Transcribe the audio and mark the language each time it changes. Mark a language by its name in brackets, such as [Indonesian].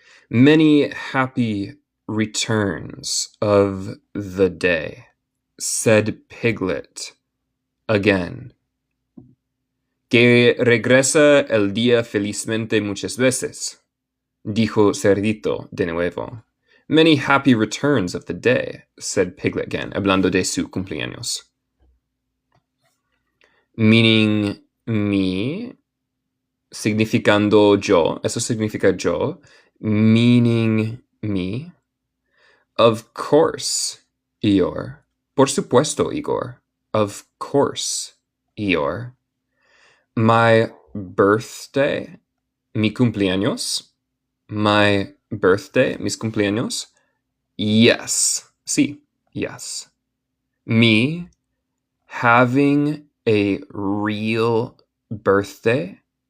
[English] Many happy returns of the day, said Piglet again. [Spanish] Que regresa el día felizmente muchas veces, dijo Cerdito de nuevo. [English] Many happy returns of the day, said Piglet again, [Spanish] hablando de su cumpleaños. [English] Meaning me, [Spanish] significando yo, eso significa yo, [English] meaning me. Of course, Eeyore. [Spanish] Por supuesto, Igor. [English] Of course, Eeyore. My birthday, [Spanish] mi cumpleaños. [English] My birthday, [Spanish] mis cumpleaños. [English] Yes, [Spanish] sí, [English] yes. Me having a real birthday.